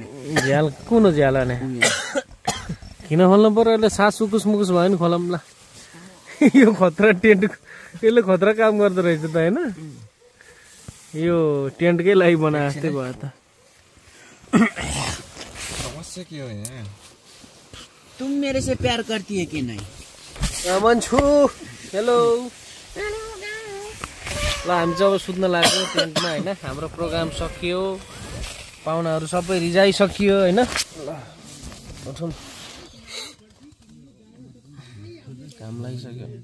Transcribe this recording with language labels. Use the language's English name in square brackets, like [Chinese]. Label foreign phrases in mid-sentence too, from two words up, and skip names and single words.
[Nepali] झ्याल कुन हो झ्याल भने किन खोल्नु पर्यो अहिले सास सुकुस मुकुस भयो नि खोलौँ ल यो खतरा टेन्ट यसले खतरा काम गर्दो रहेछ त होइन यो टेन्टकै लागि बनाए जस्तै भयो त समस्या के हो यहाँ [Hindi] तुम मेरे से प्यार करती है कि नहीं [Nepali] मन्छु हेलो ल हामी चाहिँ अब सुत्न लाग्यो टेन्टमा होइन हाम्रो प्रोग्राम सकियो पाहुनाहरू सबै रिजाइसकियो होइन ल उठौँ काम लागिसक्यो